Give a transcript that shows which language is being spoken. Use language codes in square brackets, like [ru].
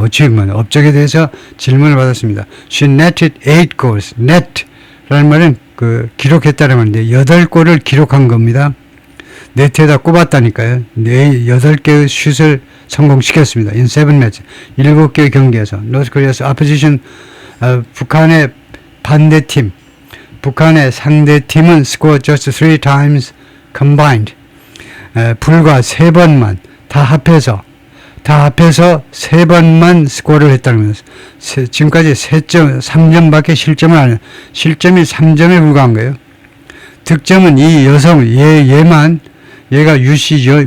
[ko] achievement 업적에 대해서 질문을 받았습니다. [en] She netted 8 goals. [ko] net라는 말은 기록했다는 말인데 8골을 기록한 겁니다. 네트에다 꼽았다니까요. 8개의 슛을 성공시켰습니다. [en] In 7 matches. 7개의 경기에서. North Korea's opposition, 북한의 반대팀, 북한의 상대팀은 scored just 3 times combined. [ko] 불과 3번만, 다 합해서 3번만 스코어를 했다는 거예요. 지금까지 3점밖에 실점을 안 해요. 실점이 3점에 불과한 거예요. 득점은 이 여성, 얘가 유씨죠.